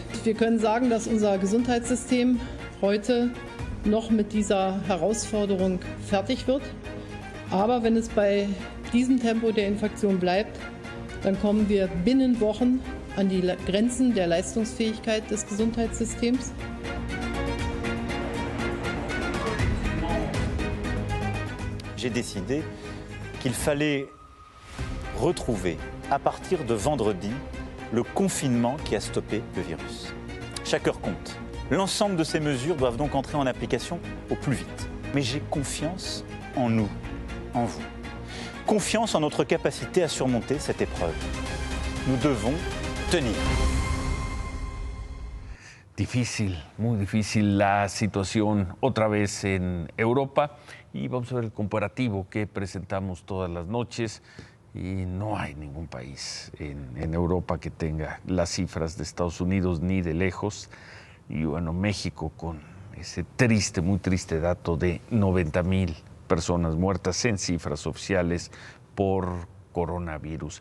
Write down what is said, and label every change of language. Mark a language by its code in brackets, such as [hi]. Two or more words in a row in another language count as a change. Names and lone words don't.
[de] Wir können sagen, dass unser Gesundheitssystem heute noch mit dieser Herausforderung fertig wird. Aber wenn es bei diesem Tempo der Infektion bleibt, dann kommen wir binnen Wochen an die Grenzen der Leistungsfähigkeit des Gesundheitssystems. [fr] J'ai décidé qu'il fallait retrouver, à partir de vendredi, le confinement qui a stoppé le virus. Chaque heure compte. L'ensemble de ces mesures doivent donc entrer en application au plus vite. Mais j'ai confiance en nous, en vous. Confiance en notre capacité à surmonter cette épreuve. Nous devons tenir. [es] Difícil, muy difícil la situación otra vez en Europa y vamos a ver el comparativo que presentamos todas las noches y no hay ningún país en Europa que tenga las cifras de Estados Unidos ni de lejos y bueno, México con ese triste, muy triste dato de 90,000 personas muertas en cifras oficiales por coronavirus.